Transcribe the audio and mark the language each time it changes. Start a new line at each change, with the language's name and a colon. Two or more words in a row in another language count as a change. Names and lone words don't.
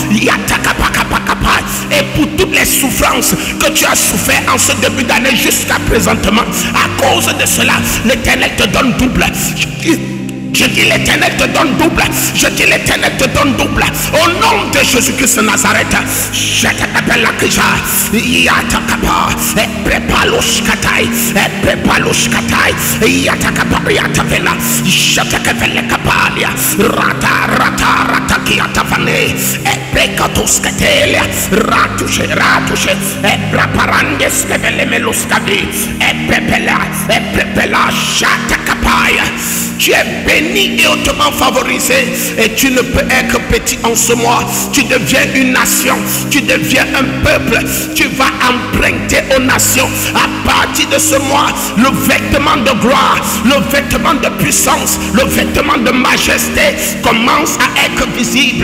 French: Et pour toutes les souffrances que tu as souffert en ce début d'année jusqu'à présentement, à cause de cela, l'Éternel te donne double. Je dis l'Éternel te donne double. Je dis l'Éternel te donne double. Au nom de Jésus-Christ de Nazareth, je t'appelle la Kija. Yatakapa. Et prépare l'oshkatai. Et prépare l'oshkatai. Yatakapa. Yatavela. Yatakavele kapalia. Rata kiatavane. Et prekatoskatelia. Ratouche. Et preparandes kevele meluskavi. Et prepela. Shatakapaya. Tu es béni et hautement favorisé. Et tu ne peux être petit en ce mois. Tu deviens une nation. Tu deviens un peuple. Tu vas emprunter aux nations. À partir de ce mois, le vêtement de gloire, le vêtement de puissance, le vêtement de majesté commence à être visible.